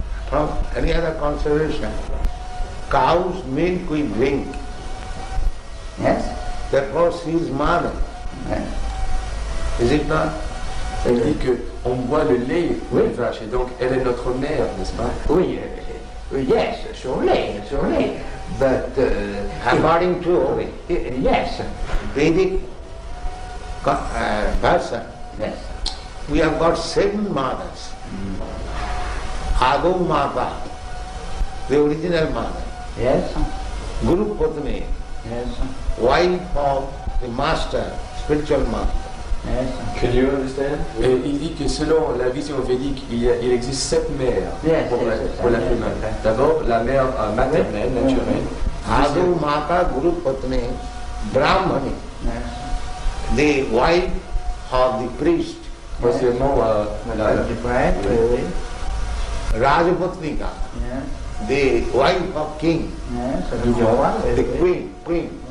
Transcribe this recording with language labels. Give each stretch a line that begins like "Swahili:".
English: from any other consideration. Cow's milk we drink. Yes. Therefore she is mother. Yes. Is it not?
French: Elle dit qu'on boit le lait des vaches et donc elle est notre mère, n'est-ce pas? Oui,
English: yes, surely. But according to yes, Vedic version, yes, we have got 7 mothers. Ado Mata, the original mother. Yes. Guru Patni, yes, wife of the master, spiritual master. Yes. Can you understand?
French: Et il dit que selon la vision védique, il existe 7 mères pour l'être humain. D'abord, la mère maternelle, naturelle.
English: Adu Mata Guru Patni, Brahmani, the wife of the priest.
French: Deuxièmement,
English: Rajapatnika, the wife of king, the queen.